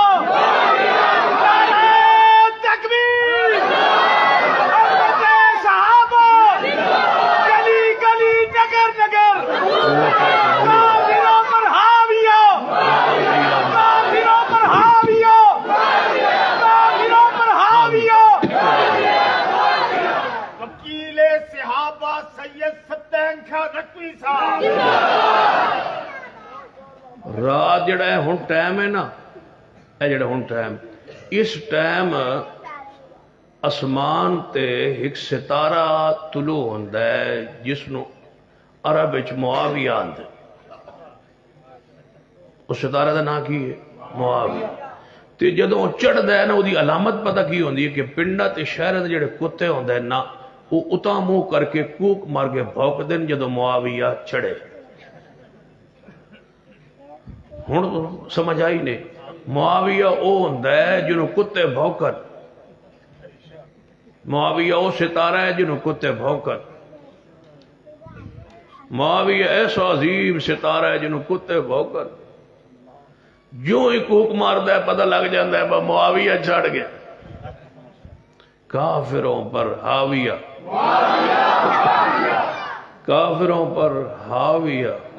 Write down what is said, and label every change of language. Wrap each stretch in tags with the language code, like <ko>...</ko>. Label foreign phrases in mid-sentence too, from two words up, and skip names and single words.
<ur>نعرہ تکبیر، حضرت صحابہ، گلی گلی نگر نگر، کافروں پر حاویہ، کافروں پر حاویہ، کافروں پر حاویہ۔ وکیل صحابہ سید ستین شاہ نقوی صاحب۔</ur> <pa>رات جڑا ہے ہن ٹائم ہے نا، اے جڑا ہن ٹائم، اس ٹائم اسمان تے ایک ستارہ طلوع ہوندا ہے جس نو عرب وچ معاویہ آندے۔ اس ستارہ دا نام کی ہے؟ معاویہ۔ تے جدوں چڑھدا ہے نا، اودی علامت پتہ کی ہوندی ہے کہ پنڈاں تے شہراں دے جڑے کتے ہوندے ہیں نا، وہ اتاں منہ کر کے کوک مار کے بھونک دین جدوں معاویہ چڑھے۔ ہن سمجھ آئی نہیں؟ معاویہ او ہوندا ہے جنوں کتے بھونکن، معاویہ او ستارہ ہے جنوں کتے بھونکن، معاویہ ایسا عظیم ستارہ ہے جنوں کتے بھونکن۔ جو ہی کوک ماردا ہے پتہ لگ جاندا ہے معاویہ چڑھ گیا۔</pa> <ur>کافروں پر حاویہ، کافروں پر حاویہ۔</ur>